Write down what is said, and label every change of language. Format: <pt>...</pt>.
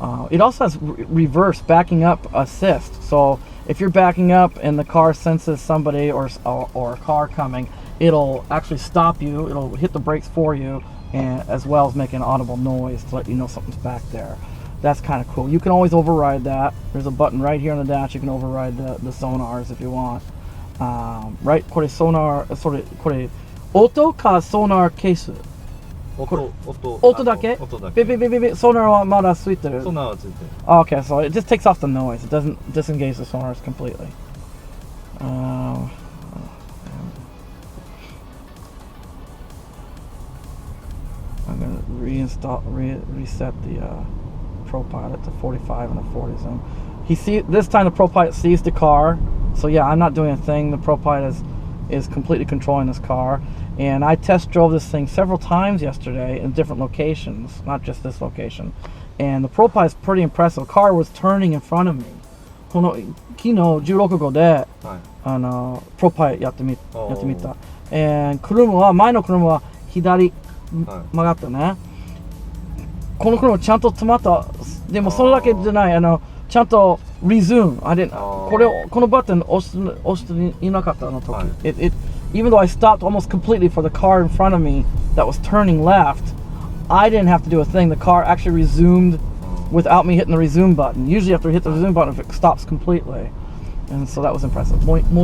<en>It also has reverse backing up assist. So if you're backing up and the car senses somebody or a car coming, it'll actually stop you. It'll hit the brakes for you, and as well as make an audible noise to let you know something's back there. That's kind of cool. You can always override that. There's a button right here on the dash. You can override the sonars if you want. Right?</en> <ja>これ sonar これ音か sonar ケース。音だけ？ビビビビビ sonar はまだついてる。sonar はついてる。</ja> <en>Okay, so it just takes off the noise. It doesn't disengage the sonars completely. I'm gonna reset the ProPilot to 45 in the 40 zone. This time the ProPilot sees the car. So yeah, I'm not doing a thing. The ProPilot is completely controlling this car. And I test drove this thing several times yesterday in different locations, not just this location. And the ProPilot is pretty impressive. The car was turning in front of me.</en> <ja>この昨日16号で、ProPilot やってみた。車は前の車は左曲がったね。この車ちゃんと止まった。でもそれだけじゃない。ちゃんと resume. このバトン押していなかったの時。</ja> <en>Even though I stopped almost completely for the car in front of me that was turning left, I didn't have to do a thing. The car actually resumed without me hitting the resume button. Usually you have to hit the resume button if it stops completely. And so that was impressive. Okay.</en>